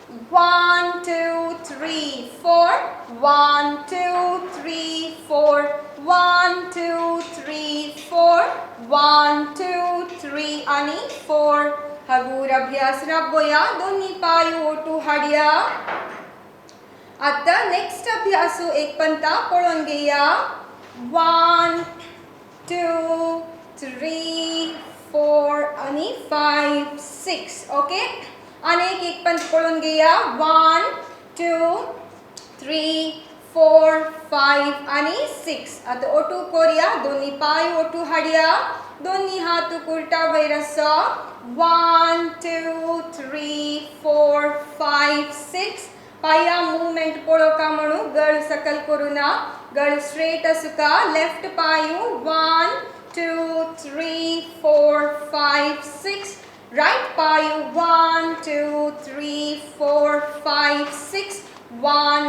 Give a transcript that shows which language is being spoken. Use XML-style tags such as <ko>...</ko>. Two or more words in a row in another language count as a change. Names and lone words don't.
<kok>1 2 3 4 1 2 3 4 1 2 3 4 1 2 3 आणि 4 हगूर अभ्यास राबवूया दोन्ही पाय ओटू हाडया आता नेक्स्ट अभ्यासू एक पंता पळून घेया 1 2 3 4 आणि 5 6 ओके अनेक एक पंत पळून घेया 1 2 3 4 5 आणि 6 आता ओटू कोरिया दोन्ही पाय ओटू हाडया दोन्ही हात उलटा वयर आसा 1 2 3 4 5 6 पाया मूवमेंट पळोवका म्हणू गळ सकल करूना गळ स्ट्रेट असुका लेफ्ट पायू 1 2 3 4 5 6 राइट पायू 1 2 3 4 5 6 1</kok>